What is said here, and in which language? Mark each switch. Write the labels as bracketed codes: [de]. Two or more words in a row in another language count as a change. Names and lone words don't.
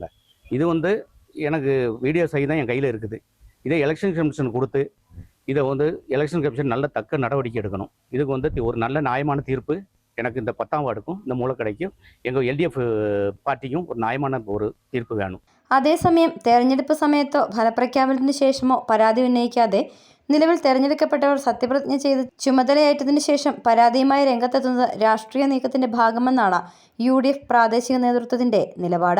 [ta] இது எனக்கு வீடியோ சகிதம் என் கையில் இருக்குது. இதை எலெக்ஷன் கமிஷன் கொடுத்து இதை எலெக்ஷன் கமிஷன் நல்ல தக்க நடவடிக்கை எடுக்கணும். இதுக்கு ஒரு நல்ல நியாயமான தீர்ப்பு எனக்கு இந்த [ml] 10ാം വാർഡുക്കും [ta] இந்த മൂലക്കടയ്ക്കും எங்கள் [ml] LDF പാർട്ടിക്കും ഒരു ന്യായமான ഒരു തീർപ്പ് വേണം. അതേസമയം തെരഞ്ഞെടുപ്പ് സമയത്തോ ഫലപ്രഖ്യാപനത്തിന് ശേഷമോ പരാതി ഉന്നയിക്കാതെ നിലവിൽ തെരഞ്ഞെടുക്കപ്പെട്ടവർ സത്യപ്രതിജ്ഞ ചെയ്ത് ചുമതലയേറ്റതിനു ശേഷം പരാതിയുമായി രംഗത്തെത്തുന്നത് രാഷ്ട്രീയ നീക്കത്തിന്റെ ഭാഗമെന്നാണ് UDF പ്രാദേശിക നേതൃത്വത്തിന്റെ നിലപാട്.